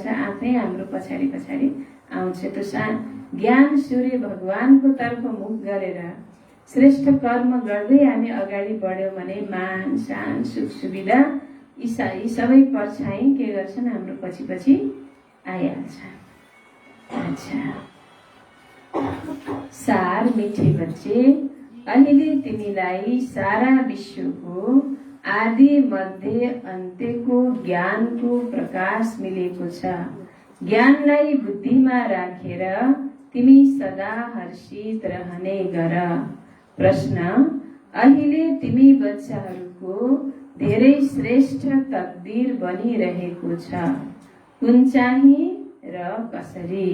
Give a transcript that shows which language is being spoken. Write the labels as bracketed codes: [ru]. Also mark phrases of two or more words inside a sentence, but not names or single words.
[ne] आफै हाम्रो पछाडि पछाडि आउँछ। त्यो ज्ञान सूर्य भगवानको तर्फ मुख गरेर श्रेष्ठ कर्म गर्दै हामी अगाडि बढ्यौँ भने मान शान सुख सुविधा यी सबै परछाई के गर्छन्? हाम्रो पछि पछि आइहाल्छ। [hi] अच्छा, सार मिठे बच्चे, [ne] अहिले तिमीलाई सारा विश्वको आदि मध्य अन्त्यको ज्ञानको प्रकाश मिलेको छ। ज्ञानलाई बुद्धिमा राखेर तिमी सदा हर्षित रहने गर। प्रश्न, अहिले तिमी बच्चाहरूको धेरै श्रेष्ठ तकदीर बनिरहेको छ, कुन चाहिँ र कसरी?